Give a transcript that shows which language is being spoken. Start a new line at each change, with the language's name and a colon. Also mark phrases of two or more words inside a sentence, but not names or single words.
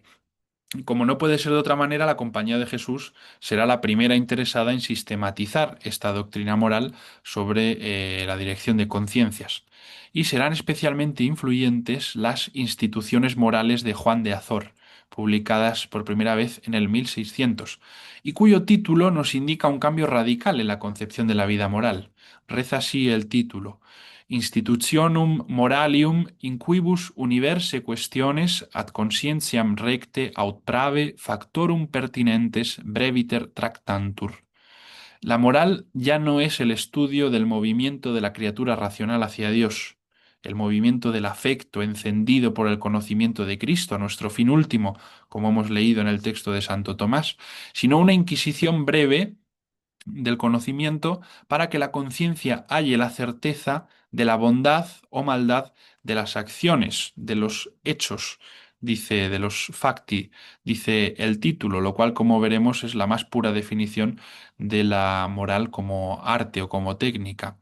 Spanish: Como no puede ser de otra manera, la Compañía de Jesús será la primera interesada en sistematizar esta doctrina moral sobre la dirección de conciencias. Y serán especialmente influyentes las instituciones morales de Juan de Azor, publicadas por primera vez en el 1600, y cuyo título nos indica un cambio radical en la concepción de la vida moral. Reza así el título:
Latin: Institutionum moralium in quibus universe questiones ad conscientiam recte aut prave factorum pertinentes breviter tractantur.
Spanish: La moral ya no es el estudio del movimiento de la criatura racional hacia Dios, el movimiento del afecto encendido por el conocimiento de Cristo, nuestro fin último, como hemos leído en el texto de Santo Tomás, sino una inquisición breve del conocimiento para que la conciencia halle la certeza de la bondad o maldad de las acciones, de los hechos, dice, de los facti, dice el título, lo cual, como veremos, es la más pura definición de la moral como arte o como técnica.